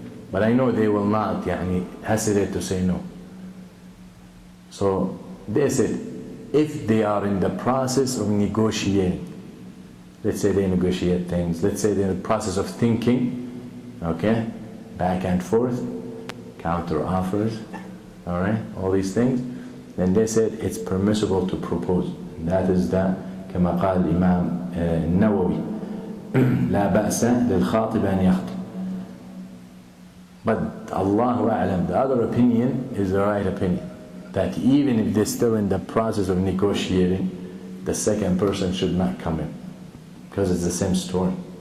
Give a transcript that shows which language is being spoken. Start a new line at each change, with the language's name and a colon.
English: But I know they will not hesitate to say no. So they said, if they are in the process of negotiating, let's say they negotiate things, let's say they're in the process of thinking, okay, back and forth, counter offers, all right, all these things, then they said it's permissible to propose. That is that,
Arabic: كما قال الإمام النووي لا بأس للخاطب أن يخطب.
English: But Allahu A'lam, the other opinion is the right opinion, that even if they're still in the process of negotiating, the second person should not come in, because it's the same story.